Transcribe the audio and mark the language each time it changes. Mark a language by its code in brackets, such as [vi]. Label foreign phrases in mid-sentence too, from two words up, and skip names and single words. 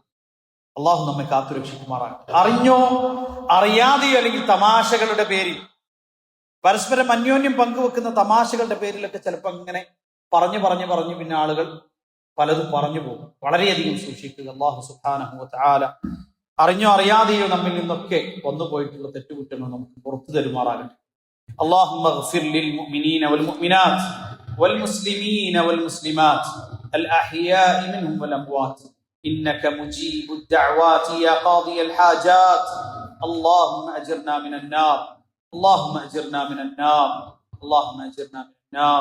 [ml] അള്ളാഹു നമ്മെ കാത്തുരക്ഷിക്കുമാറാകട്ടെ. അറിഞ്ഞോ അറിയാതെയോ അല്ലെങ്കിൽ തമാശകളുടെ പേരിൽ, പരസ്പരം അന്യോന്യം പങ്കുവെക്കുന്ന തമാശകളുടെ പേരിലൊക്കെ ചിലപ്പോൾ അങ്ങനെ പറഞ്ഞു പിന്നെ ആളുകൾ പലതും പറഞ്ഞു പോകും. വളരെയധികം സൂക്ഷിക്കുക. [ar] الله سبحانه وتعالى [ml] അറിഞ്ഞോ അറിയാതെയോ നമ്മിൽ നിന്നൊക്കെ വന്നുപോയിട്ടുള്ള തെറ്റുകുറ്റങ്ങൾ നമുക്ക് പുറത്തു തരുമാറാകട്ടെ. [ar] اللهم اغفر للمؤمنين والمؤمنات والمسلمين والمسلمات الأحياء منهم والأموات إنك مجيب الدعوات يا قاضي الحاجات. اللهم أجرنا من النار، اللهم أجرنا من النار، اللهم أجرنا من النار.